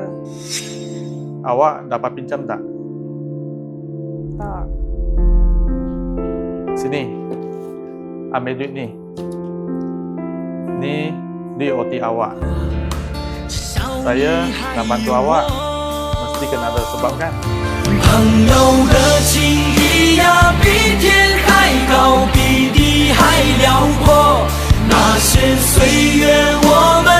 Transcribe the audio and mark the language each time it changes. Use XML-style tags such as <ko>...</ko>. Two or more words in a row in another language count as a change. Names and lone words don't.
<ms>Awak dapat pinjam tak? tak. Sini, ambil duit ni. Ni duit OT awak. Saya nak bantu awak, mesti kena ada sebab kan?</ms> <zh>朋友的情谊呀，比天还高，比地还辽阔。那些岁月我</zh>